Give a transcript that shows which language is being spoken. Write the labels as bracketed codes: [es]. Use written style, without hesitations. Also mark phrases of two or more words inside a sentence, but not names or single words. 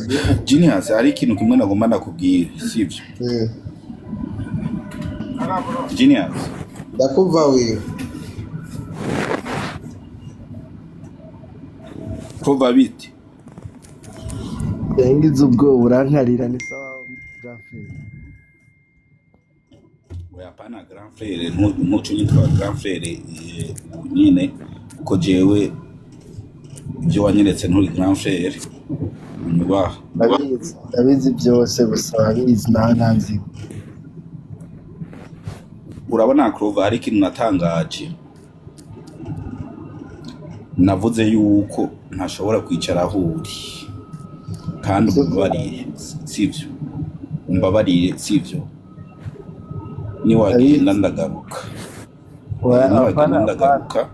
[rn] Genius hari ikintu kimwe nagomba nakubwira sivyo Genius ndakumva wiwe kuva biti Yangize ubwo urankarira ni sawa Grand oya pana [fr] Grand Frère [rn] ntuco nyitwa [fr] Grand Frère [rn] nyine uko jewe byo wanyeretse nturi [fr] Grand Frère [rn] nyubaha ndabizi byose gusa abizi ntanzi urabona Clover hari ikintu natangaje navuze yuko ntashobora kwicara aho uri kandi umbabarire sivyo umbabarire sivyo ni wagenda ndagaruka ndagaruka